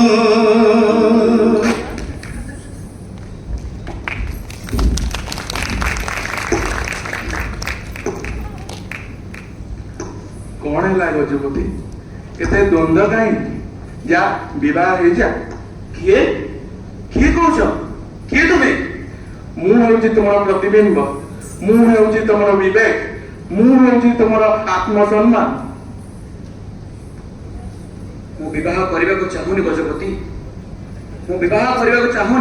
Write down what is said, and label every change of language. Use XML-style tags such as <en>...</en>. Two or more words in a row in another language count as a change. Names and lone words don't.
<or>कौन है गजपति केते द्वंद्व कहीं जा विवाह हो जा। କିଏ କିଏ କହୁଛ? କିଏ ତୁମେ? ମୁଁ ହେଉଛି ତୁମର ପ୍ରତିବିମ୍ବ, ମୁଁ ହେଉଛି ତୁମର ବିବେକ, ମୁଁ ହେଉଛି ତୁମର ଆତ୍ମସମ୍ମାନ। ମୁଁ ବିବାହ କରିବାକୁ ଚାହୁଁନି ଗଜପତି, ମୁଁ ବିବାହ କରିବାକୁ ଚାହୁଁନି।</or>